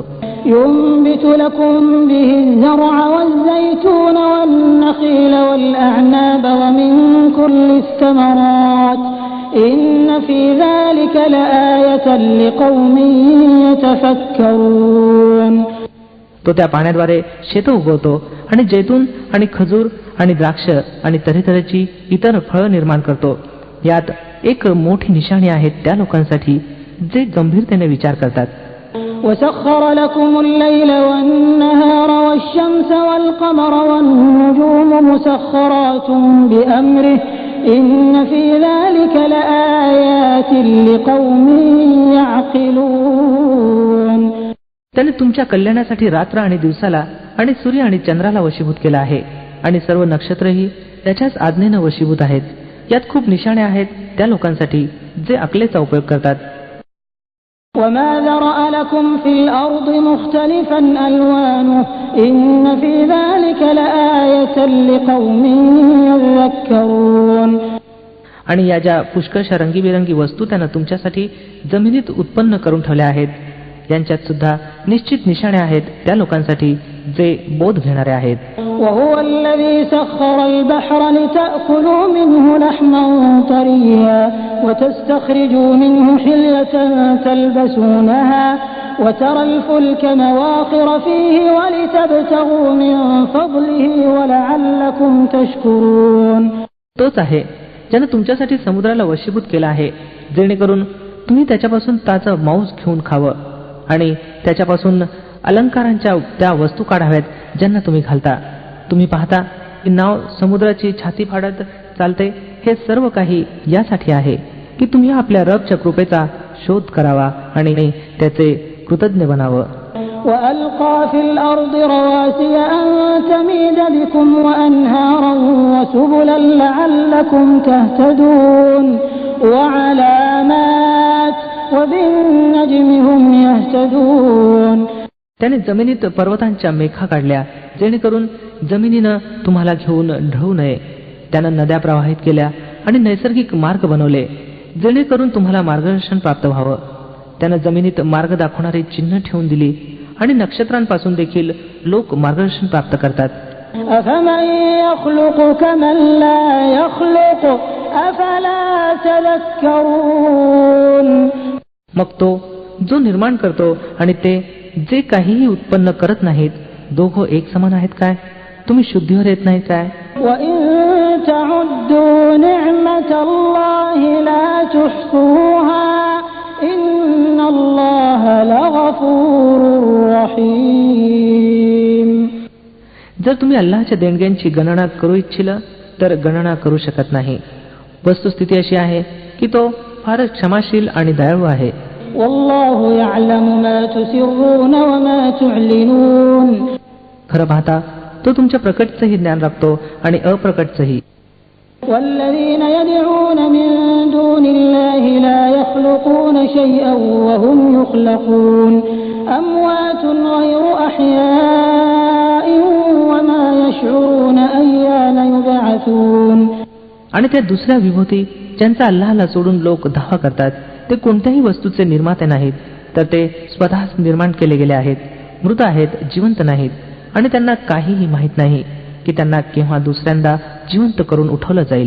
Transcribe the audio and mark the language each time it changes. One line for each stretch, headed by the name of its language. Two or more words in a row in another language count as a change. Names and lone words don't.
Arabic: ينبت لكم به الزرع والزيتون والنخيل والأعناب ومن كل الثمرات إن في ذلك لآية لقوم يتفكرون.
Marathi: तो त्या पाण्याद्वारे शेत उगवतो आणि जैतून आणि खजूर आणि द्राक्ष आणि तऱ्हेतऱ्हेची इतर फळं निर्माण करतो. यात एक मोठी निशाणी आहे त्या लोकांसाठी जे गंभीरतेने विचार करतात.
Arabic: وسخر لكم الليل والنهار والشمس والقمر والنجوم مسخرات بأمره إن في ذلك لآيات لقوم يعقلون.
Marathi: त्याने तुमच्या कल्याणासाठी रात्र आणि दिवसाला आणि सूर्य आणि चंद्राला वशीभूत केला आहे आणि सर्व नक्षत्रही त्याच्याच आज्ञेनं वशीभूत आहेत. यात खूप निशाणे आहेत त्या लोकांसाठी जे अकलेचा उपयोग करतात.
Arabic: وما ذرأ لكم في الأرض مختلفا ألوانه إن في ذلك لآية لقوم يذكرون.
Marathi: आणि या ज्या पुष्कळशा रंगीबेरंगी वस्तू त्यानं तुमच्यासाठी जमिनीत उत्पन्न करून ठेवल्या आहेत यांच्यात सुद्धा निश्चित निशाणे आहेत त्या लोकांसाठी जे बोध घेणारे आहेत.
Arabic: وهو الذي سخر البحر لتأكلوا منه لحما طريا وتستخرجوا منه حلية تلبسونها وترى الفلك مواخر فيه ولتبتغوا من فضله ولعلكم تشكرون.
Marathi: तोच आहे ज्याने तुमच्यासाठी समुद्राला वशीभूत केला आहे जेणेकरून तुम्ही त्याच्यापासून ताचं मांस घेऊन खावं आणि त्याच्यापासून अलंकारांच्या त्या वस्तू काढाव्यात ज्यांना तुम्ही घालता. तुम्ही पाहता की नाव समुद्राची छाती फाडत चालते. हे सर्व काही यासाठी आहे की तुम्ही आपल्या रबच्या कृपेचा शोध करावा आणि त्याचे कृतज्ञ बनावं.
Arabic: وألقى في الأرض رواسي أن تميد بكم وأنهارا وسبلا لعلكم تهتدون وعلامات وبالنجم هم يهتدون.
Marathi: त्याने जमिनीत पर्वतांच्या मेखा काढल्या जेणेकरून जमिनीनं तुम्हाला घेऊन ढळू नये. त्यानं नद्या प्रवाहित केल्या आणि नैसर्गिक मार्ग बनवले जेणेकरून तुम्हाला मार्गदर्शन प्राप्त व्हावं. त्यानं जमिनीत मार्ग दाखवणारी चिन्ह ठेवून दिली आणि नक्षत्रांपासून देखील लोक मार्गदर्शन प्राप्त करतात.
Arabic: أفمن يخلق كمن لا يخلق أفلا تذكرون.
Marathi: मग तो जो निर्माण करतो आणि ते जे काहीही उत्पन्न करत नाहीत दोघं एक समान आहेत काय? तुम्ही शुद्धीवर येत नाही काय?
Arabic: وإن تعدوا نعمة الله لا تحصوها إن الله لغفور رحيم.
Marathi: जर तुम्ही अल्लाहच्या देणग्यांची गणना करू इच्छिल तर गणना करू शकत नाही. वस्तुस्थिती अशी आहे की तो फारच क्षमाशील आणि दयाळू आहे.
Arabic: والله يعلم ما تسرون وما تعلنون.
Marathi: खरं पाहता तो तुमच्या प्रकटचंही ज्ञान राखतो आणि अप्रकटचंही.
Arabic: والذين يدعون من دون الله لا يخلقون شيئا وهم يخلقون أموات غير أحياء وما يشعرون أيان يبعثون.
Marathi: आणि त्या दुसऱ्या विभूती ज्यांचा अल्लाहला सोडून लोक दावा करतात ते कोणत्याही वस्तूचे निर्माते नाहीत तर ते स्वतःच निर्माण केले गेले आहेत. मृत आहेत, जिवंत नाहीत आणि त्यांना काहीही माहीत नाही की त्यांना केव्हा दुसऱ्यांदा जिवंत करून उठवलं जाईल.